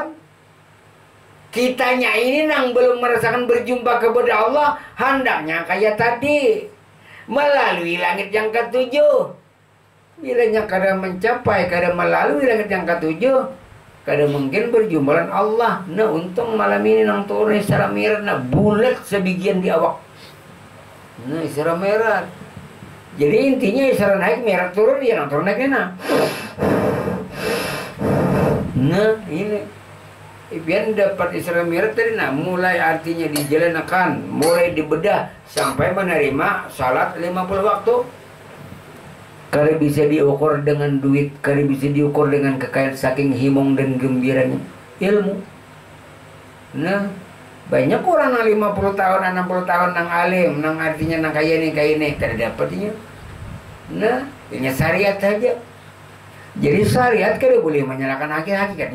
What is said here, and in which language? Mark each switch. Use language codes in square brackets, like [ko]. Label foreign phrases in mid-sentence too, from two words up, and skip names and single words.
[bjn] Kitanya ini nang belum merasakan berjumpa kepada Allah, hendaknya kayak tadi melalui langit yang ketujuh. Bilanya kada mencapai, kada melalui langit yang ketujuh, kada mungkin berjumpa dengan Allah. Nah untung malam ini nang turun Isra Mi'raj, nah bulat sebagian di awak. Nah Isra Mi'raj. Jadi intinya Isra naik, Mi'raj turun, ya nang turun naiknya nah. Nah ini biar dapat Isra Mi'raj tadi, nah mulai artinya dijalankan, mulai dibedah sampai menerima salat 50 waktu. Kalau bisa diukur dengan duit, kalau bisa diukur dengan kekayaan saking himong dan gembiranya ilmu. Nah banyak orang nang 50 tahun, 60 tahun nang alim, nang artinya nang kaya ini, kada dapatnya. Nah ini syariat saja. Jadi syariat kada boleh menyalahkan hakikatnya.